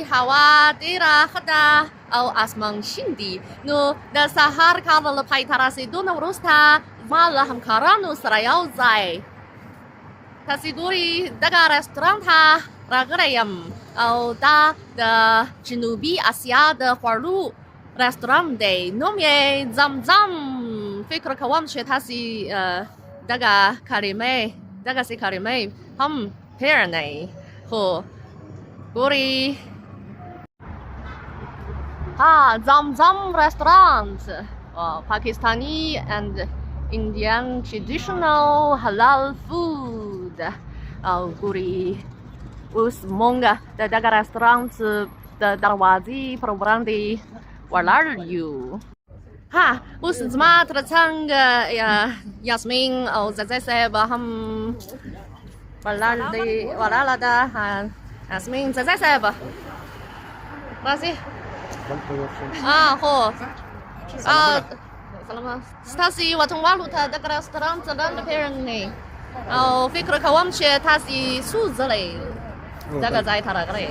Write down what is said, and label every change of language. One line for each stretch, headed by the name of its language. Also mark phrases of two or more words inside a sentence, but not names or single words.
Pashto: هوا ډېره ښه ده او اسمان شین دی نو د سهار کار له پای ته رسېدو نه وروسته زما له همکارانو سره یو ځای تاسې ګورئ دغه رستورانت ته راغلی یم او دا د جنوبي اسیا د خوړو رستورانت دی نوم یې زمزم فکر کوم چې تاسې دغه دغسې کلمې هم پیژنئ خو ګورئ زمزم رستورانت
English: Pakistani and Indian traditional halal food
Pashto: او ګورئ اوس مونږ د دغه رستورانت د دروازې پر وړاندې ولاړ یو اوس زما تر څنګ یاسمین او زازی صاحب هم ولاړه ده یاسمین زازی صاحب راځئ هو ستاسې وطنوالو ته دغه رستورانت لنډ پیژنئ او فکر کوم چې تاسې څو ځلې دغه ځای ته راغلی